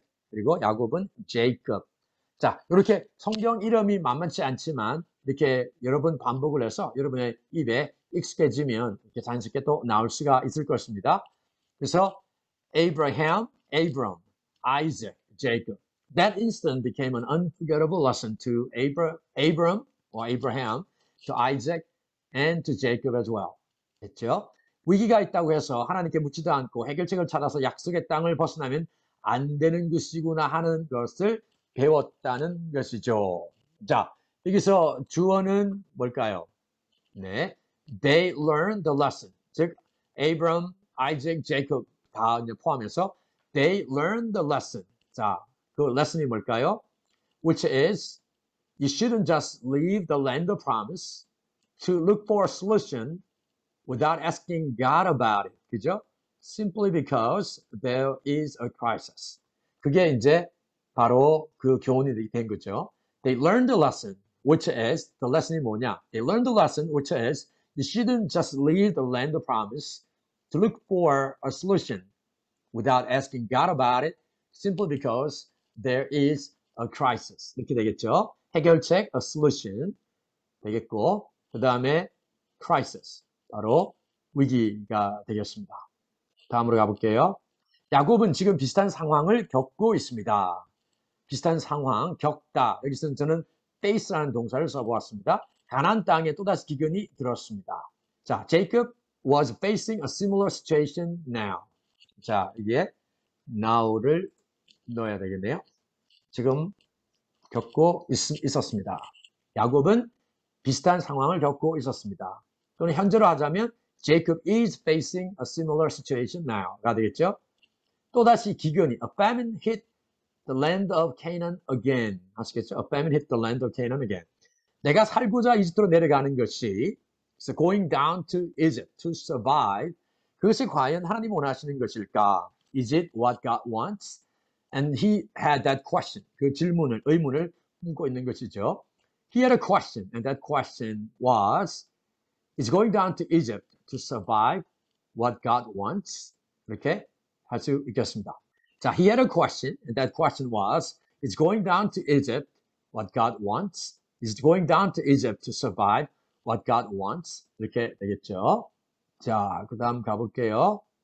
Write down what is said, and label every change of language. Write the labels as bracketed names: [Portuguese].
[Korean] 그리고 야곱은 Jacob. 자, 이렇게 성경 이름이 만만치 않지만 이렇게 여러 번 반복을 해서 여러분의 입에 익숙해지면 이렇게 자연스럽게 또 나올 수가 있을 것입니다. [English] 그래서 Abram, Isaac, Jacob. That instant became an unforgettable lesson to Abram or Abraham, to Isaac, and to Jacob as well. [Korean] 됐죠? 위기가 있다고 해서 하나님께 묻지도 않고 해결책을 찾아서 약속의 땅을 벗어나면 안 되는 것이구나 하는 것을 배웠다는 것이죠. 자, 여기서 주어는 뭘까요? [English] 네, they learned the lesson. [Korean] 즉, [English] Abram, Isaac, Jacob [Korean] 다 포함해서 [English] they learned the lesson. [Korean] 자, 그 lesson이 뭘까요? [English] Which is, you shouldn't just leave the land of promise to look for a solution without asking God about it. [Korean] 그죠? [English] Simply because there is a crisis. [Korean] 그게 이제 바로 그 교훈이 된 거죠. [English] They learned the lesson, which is, the lesson이 [Korean] 뭐냐? [English] They learned the lesson, which is, you shouldn't just leave the land of promise to look for a solution without asking God about it, simply because there is a crisis. [Korean] 이렇게 되겠죠. 해결책, a solution 되겠고, 그 다음에 crisis, 바로 위기가 되겠습니다. 다음으로 가볼게요. 야곱은 지금 비슷한 상황을 겪고 있습니다. 비슷한 상황, 겪다. 여기서는 저는 face라는 동사를 써보았습니다. 가나안 땅에 또다시 기근이 들었습니다. [English] 자, Jacob was facing a similar situation now. [Korean] 자, 이게 now를 넣어야 되겠네요. 지금 겪고 있었습니다. 야곱은 비슷한 상황을 겪고 있었습니다. 또는 현재로 하자면 [English] Jacob is facing a similar situation now가 되겠죠. [Korean] 또다시 기근이, [English] a famine hit the land of Canaan again. [Korean] 아시겠죠? [English] A famine hit the land of Canaan again. [Korean] 내가 살고자 이집트로 내려가는 것이 [English] so going down to Egypt to survive. [Korean] 그것이 과연 하나님 원하시는 것일까? [English] Is it what God wants? And he had that question. [Korean] 그 질문을, 의문을 품고 있는 것이죠. [English] He had a question, and that question was, is going down to Egypt to survive what God wants? [Korean] 이렇게 할 수 있겠습니다. [English] 자, he had a question, and that question was, is going down to Egypt what God wants? Is going down to Egypt to survive what God wants? [Korean] 이렇게 되겠죠. 자, 그 다음 가볼게요.